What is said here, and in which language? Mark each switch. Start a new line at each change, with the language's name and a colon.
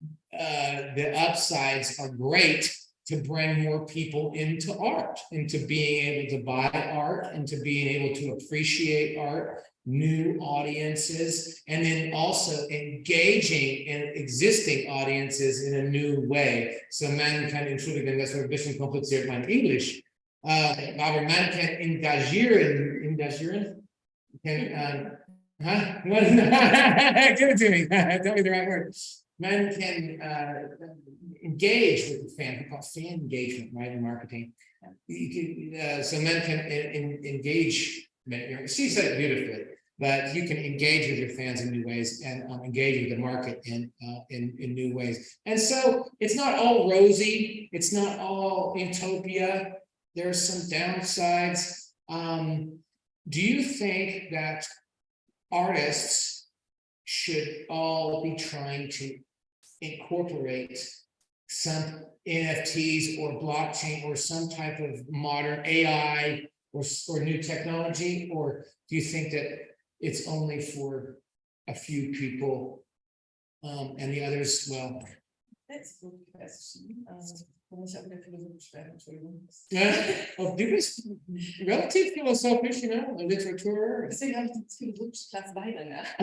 English: the upsides are great to bring more people into art, into being able to buy art, and to being able to appreciate art, new audiences, and then also engaging in existing audiences in a new way.
German: So man kann, entschuldigen, das war ein bisschen kompliziert, mein Englisch, aber man kann engagieren,
English: give it to me, tell me the right word. Man can engage with the fan. We call fan engagement, right, in marketing. You can, so men can engage. She said it beautifully, but you can engage with your fans in new ways, and engage with the market in new ways. And so it's not all rosy. It's not all utopia. There's some downsides. Do you think that artists should all be trying to incorporate some NFTs or blockchain or some type of modern AI or new technology? Or do you think that it's only for a few people and the others, well? That's a good question.
German: Muss ich auch wieder philosophisch werden, Entschuldigung. Oh, du bist relativ philosophisch,
English: you know,
German: Literatur. Deswegen habe ich das philosophische Platz weiter, ne?